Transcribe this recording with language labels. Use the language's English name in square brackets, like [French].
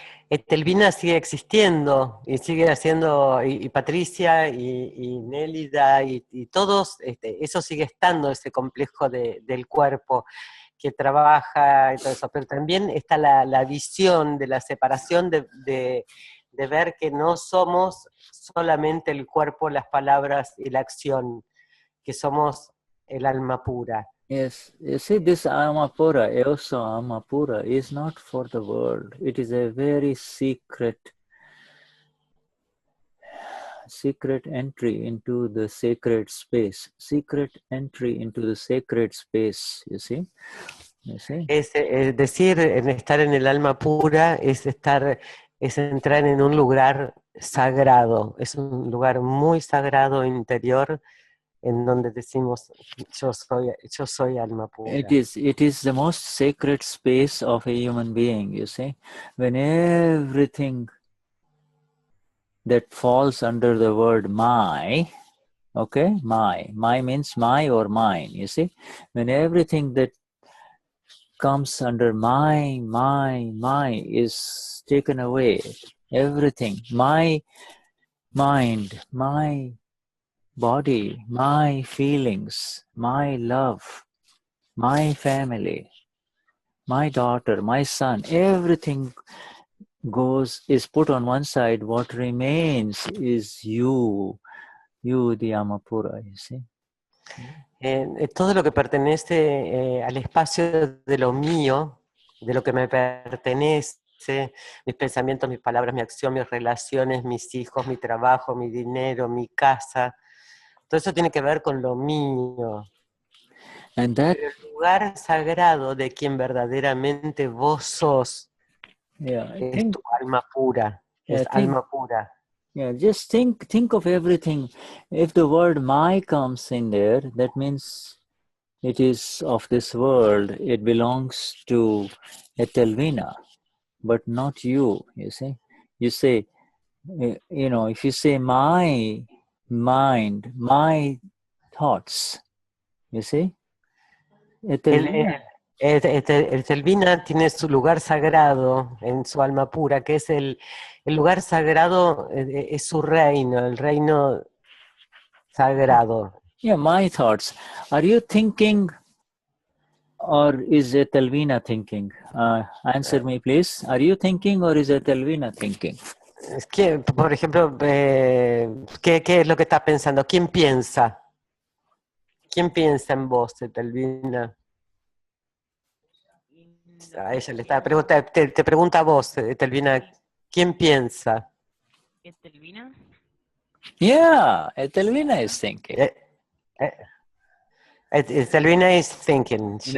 [Spanish] Etelvina sigue existiendo y sigue haciendo, y Patricia y Nélida y todos, eso sigue estando, ese complejo del cuerpo que trabaja y todo eso, pero también está la visión de la separación de ver que no somos solamente el cuerpo, las palabras y la acción, que somos el alma pura. [English] Yes, you see, this Amapura, Eosa Amapura, is not for the world. It is a very secret entry into the sacred space. Secret entry into the sacred space, you see. [Spanish] Es decir, en estar en el alma pura es entrar en un lugar sagrado, es un lugar muy sagrado interior en donde decimos yo soy alma pura. [English] It is the most sacred space of a human being, you see. When everything that falls under the word my, okay, my means my or mine, you see. When everything that comes under my is taken away, everything, my mind, my body, my feelings, my love, my family, my daughter, my son, everything is put on one side. What remains is you, the Amapura, you see. [Spanish] Todo lo que pertenece al espacio de lo mío, de lo que me pertenece, mis pensamientos, mis palabras, mi acción, mis relaciones, mis hijos, mi trabajo, mi dinero, mi casa, todo eso tiene que ver con lo mío. Pero el lugar sagrado de quien verdaderamente vos sos es tu alma pura, es alma pura. [English] Yeah, just think of everything. If the word my comes in there, that means it is of this world. It belongs to Etelvina, but not you, you see. You say, if you say my mind, my thoughts, you see. [Spanish] Etelvina tiene su lugar sagrado en su alma pura, que es el lugar sagrado, es su reino, el reino sagrado. [English] Yeah, my thoughts. Are you thinking or is Etelvina thinking? Answer me, please. Are you thinking or is Etelvina thinking? [Spanish] Es que, por ejemplo, ¿qué es lo que estás pensando? ¿Quién piensa? ¿Quién piensa en vos, Etelvina? A ella le está preguntando, te pregunta a vos, Etelvina, ¿quién piensa? ¿Etelvina? [English] Yeah, Etelvina is thinking. Etelvina is thinking, she